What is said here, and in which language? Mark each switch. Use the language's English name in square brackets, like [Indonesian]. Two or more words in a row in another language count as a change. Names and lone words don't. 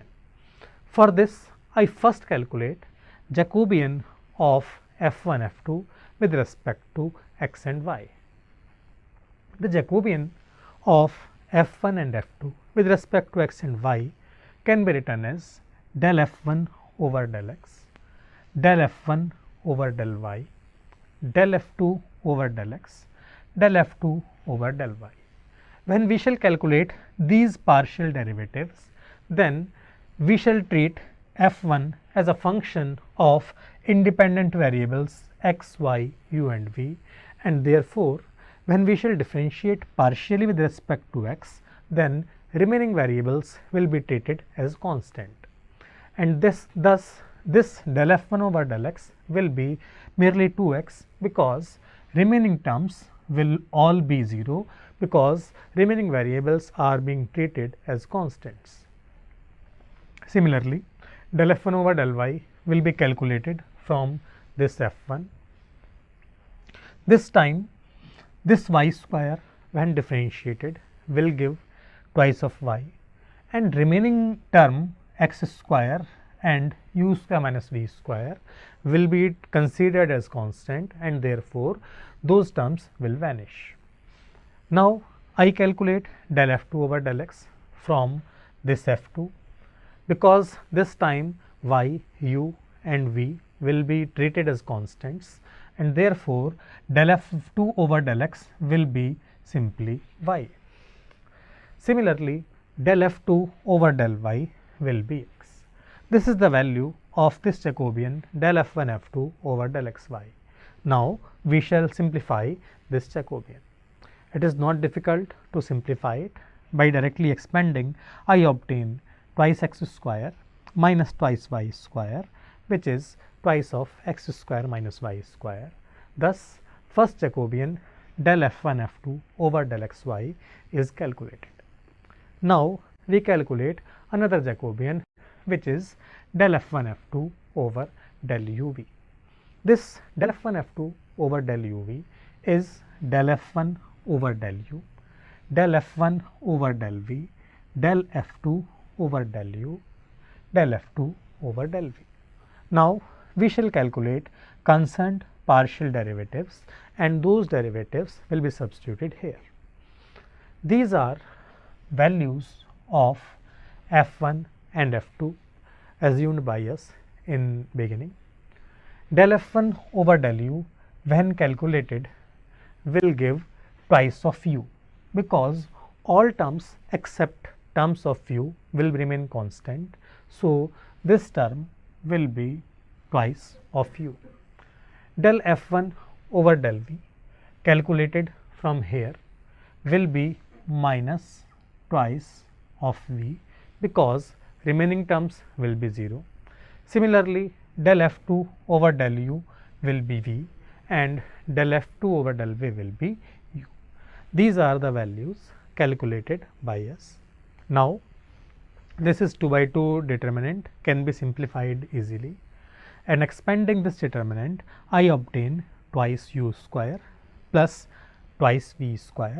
[English] For this I first calculate Jacobian of f1 f2 with respect to x and y. The Jacobian of f1 and f2 with respect to x and y can be written as del f1 over del x, del f1 over del y, del f2 over del x, del f2 over del y. When we shall calculate these partial derivatives, then we shall treat f1 as a function of independent variables x, y, u and v, and therefore when we shall differentiate partially with respect to x, then remaining variables will be treated as constant, and thus this del f1 over del x will be merely 2x, because remaining terms will all be 0 because remaining variables are being treated as constants. Similarly, del f1 over del y will be calculated from this f1. This time this y square when differentiated will give twice of y, and remaining term x square and u square minus v square will be considered as constant, and therefore those terms will vanish. Now I calculate del f2 over del x from this f2, because this time y, u and v will be treated as constants, and therefore del f2 over del x will be simply y. Similarly, del f2 over del y will be x. This is the value of this Jacobian del f1 f2 over del xy. Now we shall simplify this Jacobian. It is not difficult to simplify it. By directly expanding, I obtain twice x square minus twice y square, which is twice of x square minus y square. Thus, first Jacobian del f1 f2 over del xy is calculated. Now we calculate another Jacobian, which is del f1 f2 over del uv. This del f1 f2 over del uv is del f1 over del u, del f1 over del v, del f2 over del u, del f2 over del v. Now we shall calculate concerned partial derivatives, and those derivatives will be substituted here. These are values of f1 and f2 assumed by us in beginning. Del f1 over del u when calculated will give twice of u, because all terms except terms of u will remain constant. So this term will be twice of u. Del f1 over del v calculated from here will be minus twice of v, because remaining terms will be 0. Similarly, del f2 over del u will be v, and del f2 over del v will be u. These are the values calculated by us. Now this is 2 by 2 determinant can be simplified easily, and expanding this determinant I obtain twice u square plus twice v square.